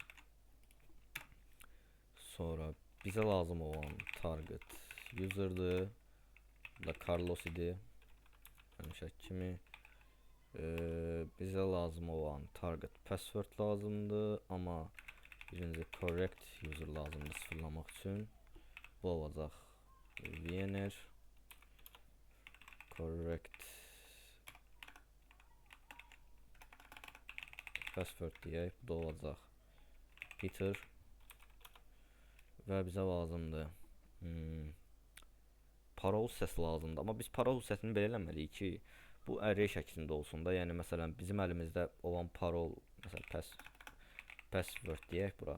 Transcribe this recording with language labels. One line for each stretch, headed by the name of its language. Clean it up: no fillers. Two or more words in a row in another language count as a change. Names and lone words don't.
Azerbaijani: Sonra bizə lazım olan
English: target user'dır.
Azerbaijani: Bu da Carlos idi. Həmişəki kimi. Bizə lazım olan
English: target password
Azerbaijani: lazımdır, amma birinci
English: correct user
Azerbaijani: lazımdır sıfırlamaq üçün. Bu olacaq
English: winner correct password
Azerbaijani: deyək. Bu da olacaq Peter. Və bizə lazımdır parol səsi lazımdır. Amma biz parol səsini belə eləməliyik ki, bu array şəklində olsun da. Yəni məsələn bizim əlimizdə olan parol, məsələn password deyək bura.